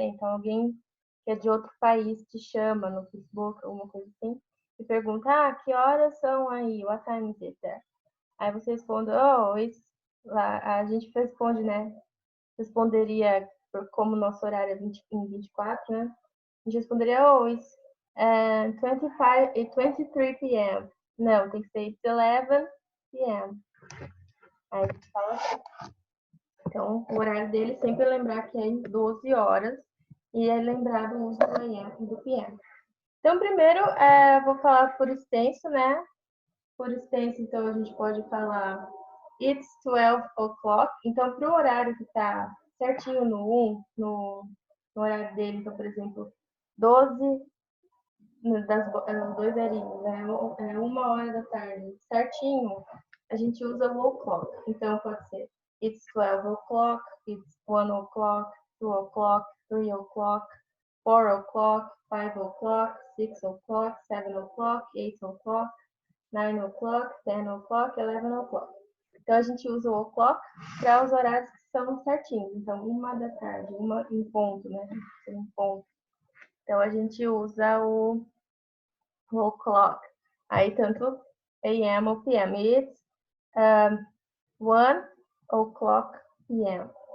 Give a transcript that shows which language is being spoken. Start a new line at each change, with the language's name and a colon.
Portuguese: Então, alguém que é de outro país te chama no Facebook, alguma coisa assim, e pergunta, que horas são aí?
English: What time is it there?
Portuguese: Aí você responde, a gente responde, né? Responderia, como nosso horário é 24, né? A gente responderia, it's 25 e 23 p.m. Não, tem que ser
English: it's 11 p.m.
Portuguese: Aí a gente fala assim. Então, o horário dele sempre lembrar que é em 12 horas e é lembrado o uso do AM e do PM. Então, primeiro, vou falar por extenso, né? Por extenso, então, a gente pode falar
English: it's 12 o'clock.
Portuguese: Então, para o horário que está certinho no horário dele, então, por exemplo, 12 das dois zerinhos, né? 1 hora da tarde, certinho, a gente usa o o'clock. Então, pode ser
English: it's 12 o'clock, it's 1 o'clock, 2 o'clock, 3 o'clock, 4 o'clock, 5 o'clock, 6 o'clock, 7 o'clock, 8 o'clock, 9 o'clock, 10 o'clock, 11 o'clock.
Portuguese: Então, a gente usa o o'clock para os horários que são certinhos. Então, 1 da tarde, 1 em ponto, né? Em ponto. Então, a gente usa o o'clock. Aí, tanto AM ou PM.
English: It's 1 o'clock PM.